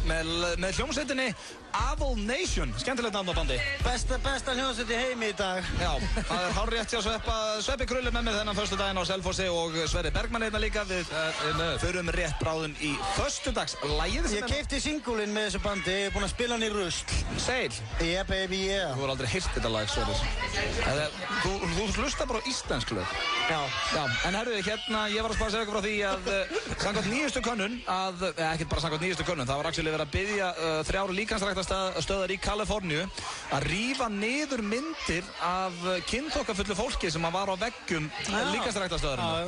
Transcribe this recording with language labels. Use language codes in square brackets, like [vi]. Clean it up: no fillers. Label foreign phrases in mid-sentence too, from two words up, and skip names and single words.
[is] Með hljómsveitinni Avil Nation, skemmtilegt nafn á bandi. Besta hljómsveit í heimi í dag. Já, það hárrétt hjá Sveppi Krulli með mér þennan föstudaginn á Selfossi og Sverrir Bergmann einna líka. Við förum rétt bráðum í föstudagslægið. Ég keypti singulinn með þessu bandi, ég er búinn að spila hann í rusl. Sail? [en] Yeah baby, yeah. [is] Þú hefur aldrei heyrt þetta lag, Sverrir. Þú hlusta bara á íslensk lög. Já. En herru, hérna, ég var að segja ykkur frá því að samkvæmt nýjustu könnun, ekkert bara samkvæmt nýjustu könnun, það var actually verið að biðja 3 líkamsræktarstöðvar í Kaliforníu að rífa niður myndir af kynþokkafullu fólki sem var á veggjum líkamsræktarstöðvarinnar.